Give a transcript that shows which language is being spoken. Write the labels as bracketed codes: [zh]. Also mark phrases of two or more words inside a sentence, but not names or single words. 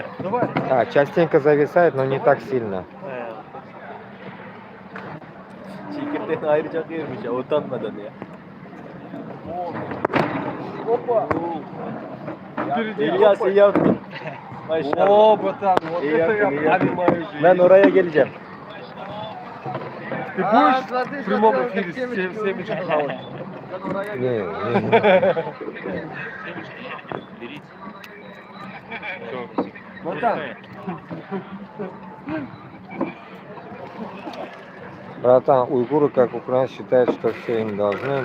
[ru] Давай. Частенько зависает, но не так сильно. [tr] Çekirdeğini ayrıca kıyırmış ya utanmadan ya. [ru] Опа! [tr] İlyas iyi yaptın. Maşallah. [ru] О, братан, вот И это я я понимаю жизнь. [tr] Ben oraya geleceğim. [ru] Ты А, будешь смотри, в прямом смотри, эфире как семечки семечки увидел. хавать? Не, не. Братан, Братан, уйгуры, как украинцы, считают, что все им должны.